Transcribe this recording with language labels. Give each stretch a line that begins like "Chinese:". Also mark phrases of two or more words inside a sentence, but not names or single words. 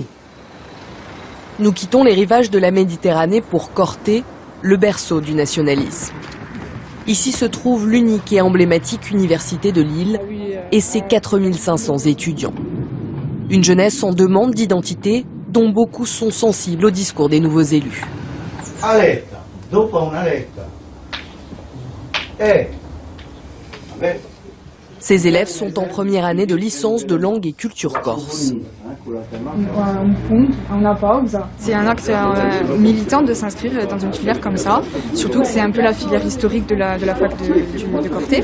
French: Nous quittons les rivages de la Méditerranée pour Corté, le berceau du nationalisme. Ici se trouve l'unique et emblématique université de l'île et ses 4500 étudiants. Une jeunesse en demande d'identité dont beaucoup sont sensibles au discours des nouveaux élus.
Corsican: Aletta, dopo una letta.
French: Ces élèves sont en première année de licence de langue et culture corse. C'est un acte militant de s'inscrire dans une filière comme ça, surtout que c'est un peu la filière historique de la fac de Corté.